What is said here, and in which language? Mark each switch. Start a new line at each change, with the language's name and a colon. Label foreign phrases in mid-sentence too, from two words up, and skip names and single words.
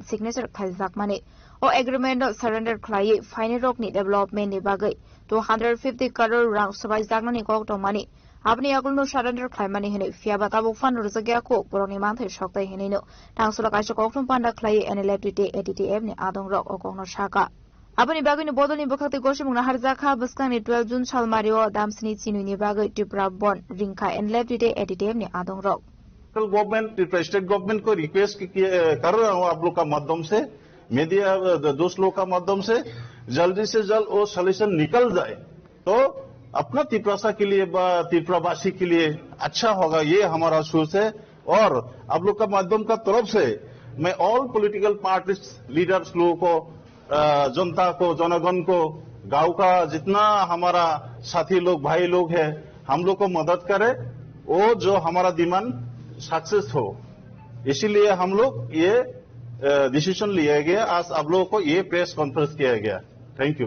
Kok Borok: Signature Khaizakmani O agreement surrender claye final rock ni development ni bagai 250 crore rang sabai jagna ni kok tomani apni akul no surrender clay mani hene fiaba tabuk fan rujagya ko poroni manthai soktai hene no tangsula kaisa koktum panda claye NLFTT ATTF ni adong rock okongno shaka apni bagai ni bodol ni bokati goshimung harjakha buskani 12 June salmario damsini chinui ni bagai tipra bon ringka NLFTT ATTF ni adong rock
English: government state government
Hindi: को रिक्वेस्ट कर रहा हूँ आप लोग का माध्यम से मीडिया दोस्त लोग का माध्यम से जल्दी से जल्द वो सॉल्यूशन निकल जाए तो अपना तिपरासा के लिए तिपरावासी के लिए अच्छा होगा ये हमारा सोच है और आप लोग का माध्यम का तरफ से मैं
English: all political parties leaders
Hindi: लोगों को जनता को जनगण को गांव का जितना हमारा साथी लोग भाई लोग हैं हम लोग को मदद करे वो जो हमारा
English: demand success
Hindi: हो इसीलिए हम लोग ये डिसीजन लिया गया आज आप लोगों को ये
English: press conference
Hindi: किया गया
English: thank you